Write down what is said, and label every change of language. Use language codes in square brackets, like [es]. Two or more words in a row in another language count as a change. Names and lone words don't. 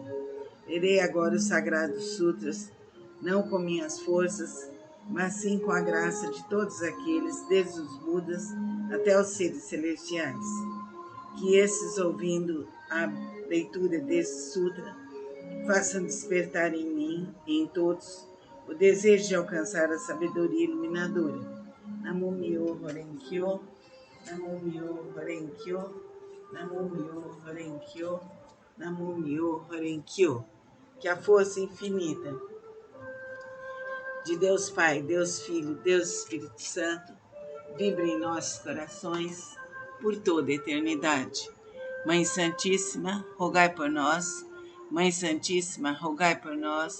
[pt] Lerei agora os Sagrados Sutras, não com minhas forças, mas sim com a graça de todos aqueles, desde os Budas até os seres celestiais. Que esses, ouvindo a leitura deste Sutra, façam despertar em mim e em todos o desejo de alcançar a sabedoria iluminadora. [ja] 南無妙法蓮華経、南無妙法蓮華経、南無妙法蓮華経、南無妙法蓮華経. [pt] Que a força infinita de Deus Pai, Deus Filho, Deus Espírito Santo vibre em nossos corações por toda a eternidade. Mãe Santíssima, rogai por nós. Mãe Santíssima, rogai por nós.